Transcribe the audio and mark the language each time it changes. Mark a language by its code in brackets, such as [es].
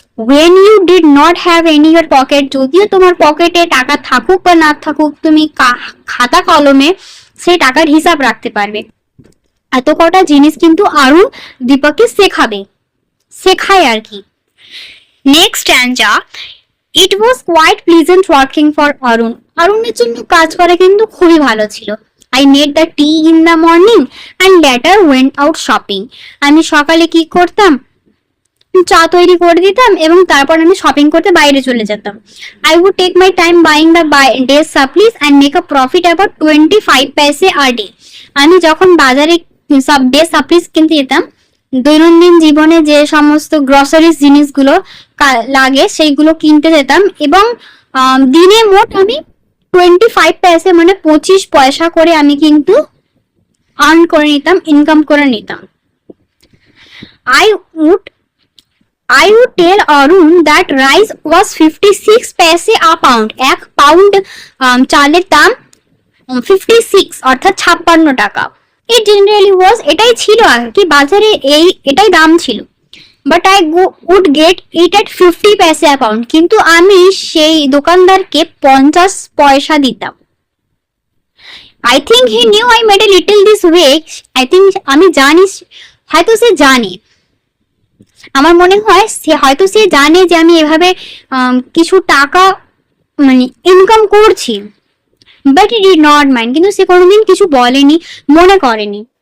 [en] when you did not have any your pocket, [bn] যদিও তোমার পকেটে টাকা থাকুক বা না থাকুক, তুমি খাতা কলমে সেই টাকার হিসাব রাখতে পারবে। এত কটা জিনিস কিন্তু আরো দীপককে শেখায় আর কি। [en] Next stanza, it was quite pleasant working for Arun. [bn] অরুণের জন্য কাজ করা কিন্তু খুবই ভালো ছিল। [en] I made the tea in the morning and later went out shopping. [bn] আমি সকালে কি করতাম, চা তৈরি করে দিতাম এবং তারপর আমি শপিং করতে বাইরে চলে যেতাম। [en] I would take my time buying the day's supplies and make a profit about 25 paise a day. [bn] আমি যখন বাজারে সব ডে সাপ্লিস কিনতে যেতাম, দৈনন্দিন জীবনে যে সমস্ত গ্রসারিজ জিনিসগুলো লাগে সেইগুলো কিনতে যেতাম, এবং দিনে মোট আমি 25 পয়সা মানে 25 পয়সা করে আমি কিন্তু আর্ন করে নিতাম, ইনকাম করে নিতাম। [en] I would tell Arun that rice was 56 paise a pound. [bn] 1 pound চালের দাম 56 অর্থাৎ 56 টাকা। [en] It generally was, [bn] এটাই ছিল আর কি, বাজারে এটাই দাম ছিল। [en] But I would get it at 50 paise a pound. [bn] কিন্তু আমি সেই দোকানদারকে 50 পয়সা দিতাম। [en] I think he knew I made a little this way. I think [bn] আমি জানি, হয়তো সে জানে, আমার মনে হয় হয়তো সে জানে যে আমি এভাবে কিছু টাকা মানে ইনকাম করছি। [en] but he did not mind, [bn] কিন্তু সে কোনোদিন কিছু বলেনি, মনে করেনি।